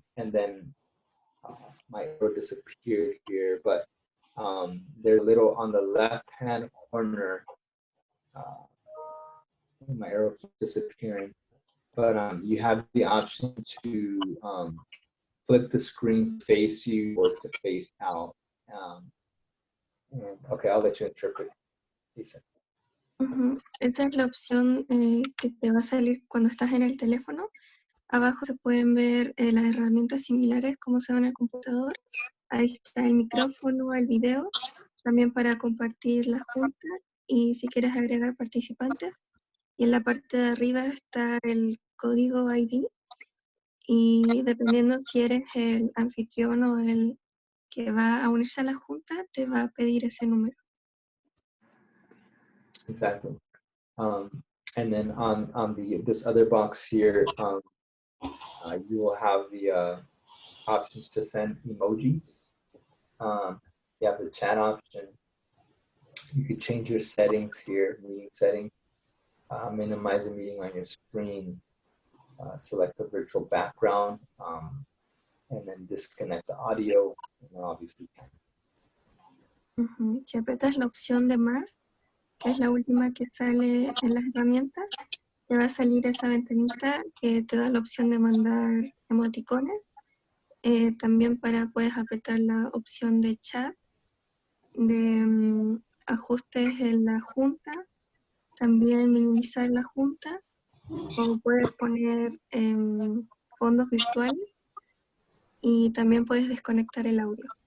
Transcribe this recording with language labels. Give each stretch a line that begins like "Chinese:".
English: And then my arrow disappeared here, but they're little on the left-hand corner. My arrow keeps disappearing, but you have the option to flip the screen, face you, or to face out. Okay, I'll let you interpret.
Spanish: Lisa. Esa es la opción que te va a salir cuando estás en el teléfono. Abajo se pueden ver las herramientas similares como se ve en el computador. Ahí está el micrófono, el video, también para compartir la junta y si quieres agregar participantes. Y en la parte de arriba está el código ID y dependiendo si eres el anfitrión o el que va a unirse a la junta, te va a pedir ese número.
English: Exactly. And then on this other box here, you will have the options to send emojis. You have the chat option. You could change your settings here, meeting settings, minimize the meeting on your screen, select the virtual background, and then disconnect the audio, and then obviously
Spanish: Si apretas la opción de más, que es la última que sale en las herramientas, te va a salir esa ventanita que te da la opción de mandar emoticones. También puedes apretar la opción de chat, de ajustes en la junta, también minimizar la junta, o puedes poner fondos virtuales y también puedes desconectar el audio.